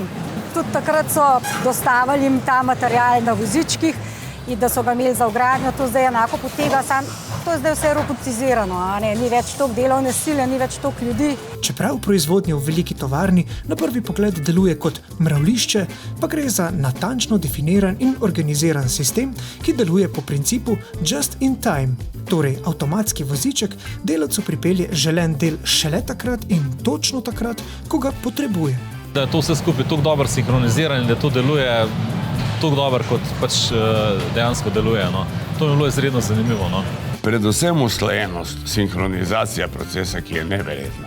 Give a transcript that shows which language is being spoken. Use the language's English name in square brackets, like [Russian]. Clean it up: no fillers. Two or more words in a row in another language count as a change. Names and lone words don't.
[Slovenian] Tudi takrat so dostavali jim ta material na vozičkih in da so ga imeli za vgradnjo, to zdaj enako potega, to je zdaj vse robotizirano, ni več toliko delovne sile, ni več toliko ljudi. Čeprav proizvodnja v veliki tovarni na prvi pogled deluje kot mravljišče, pa gre za natančno definiran in organiziran sistem, ki deluje po principu [English] just in time. [Slovenian] Torej, avtomatski voziček delavcu pripelje želen del šele takrat in točno takrat, ko ga potrebuje. Da je to vse skupaj tako dobro sinhroniziran in da to deluje tako dobro, kot pač dejansko deluje. To mi je bilo izredno zanimivo. Predvsem usklajenost, sinhronizacija procesa, ki je neverjetna.